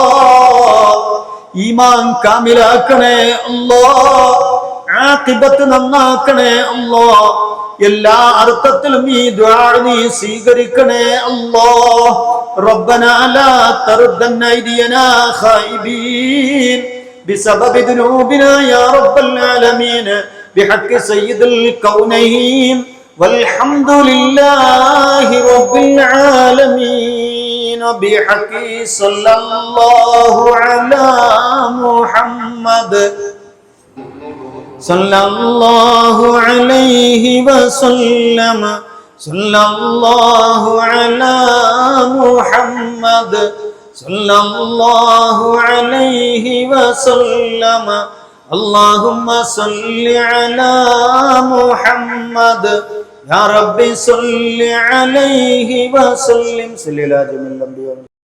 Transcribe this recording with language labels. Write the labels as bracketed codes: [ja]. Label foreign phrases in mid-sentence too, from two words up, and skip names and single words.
[ml] ഈമാൻ കാമിലാക്കണേ അല്ലാ, ആഖിബത്ത് നന്നാക്കണേ അല്ലാ. എല്ലാ അർത്ഥത്തിലും ഈ ദുആ നീ സ്വീകരിക്കണേ അല്ലാ. [ar] ربنا لا ترد أيدينا خائبين بسبب ذنوبنا يا رب العالمين بحق سيد الكونين والحمد لله رب العالمين بحق صلى الله على محمد صلى الله عليه وسلم صلى الله على محمد صلى الله عليه وسلم اللهم صل على محمد يا رب صل عليه وسلم صل على جميع الأنبياء